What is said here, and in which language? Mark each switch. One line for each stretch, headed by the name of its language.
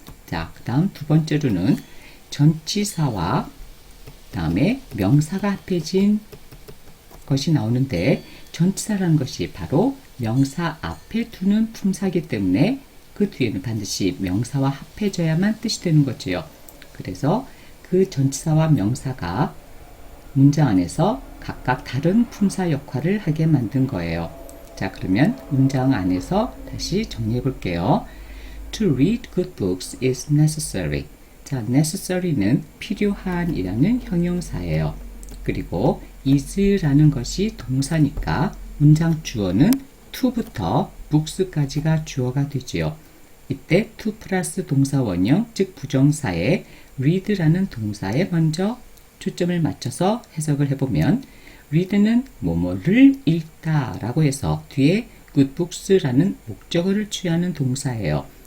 Korean: 자, 그 다음 두 번째로는 전치사와 그 다음에 명사가 합해진 것이 나오는데 전치사라는 것이 바로 명사 앞에 두는 품사이기 때문에 그 뒤에는 반드시 명사와 합해져야만 뜻이 되는 거지요. 그래서 그 전치사와 명사가 문장 안에서 각각 다른 품사 역할을 하게 만든 거예요. 자, 그러면 문장 안에서 다시 정리해 볼게요.
English: To read good books is necessary.
Korean: 자, necessary는 필요한 이라는 형용사예요. 그리고 is라는 것이 동사니까 문장 주어는 to부터 books까지가 주어가 되지요. 이때 to 플러스 동사 원형, 즉 부정사에 read라는 동사에 먼저 초점을 맞춰서 해석을 해보면 read는 뭐뭐를 읽다 라고 해서 뒤에 good books라는 목적어를 취하는 동사예요.